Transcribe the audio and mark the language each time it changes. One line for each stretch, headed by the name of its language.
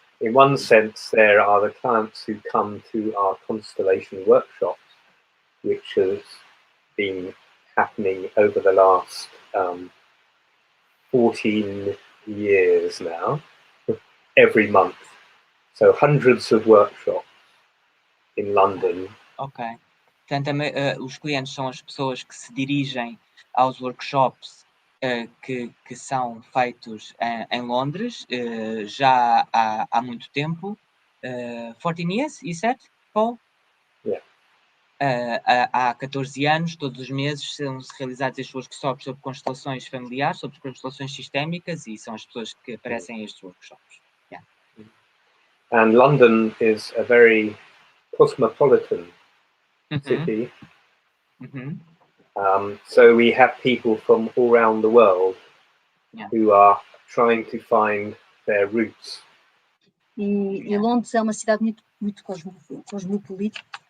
English: In one sense, there are the clients who come to our constellation workshops, which has been happening over the last 14 years now, every month. So hundreds of workshops in London. Ok.
Portuguese: Portanto, os clientes são as pessoas que se dirigem aos workshops que são feitos em Londres já há muito tempo.
English: 14 years, you said, Paul? Yeah.
Portuguese: Há 14 anos, todos os meses, são realizados estes workshops sobre constelações familiares, sobre constelações sistémicas, e são as pessoas que aparecem em estes workshops.
English: Yeah. And London is a very cosmopolitan city. So we have people from all around the world who are trying to find their roots.
Portuguese: E Londres é uma cidade muito cosmopolita,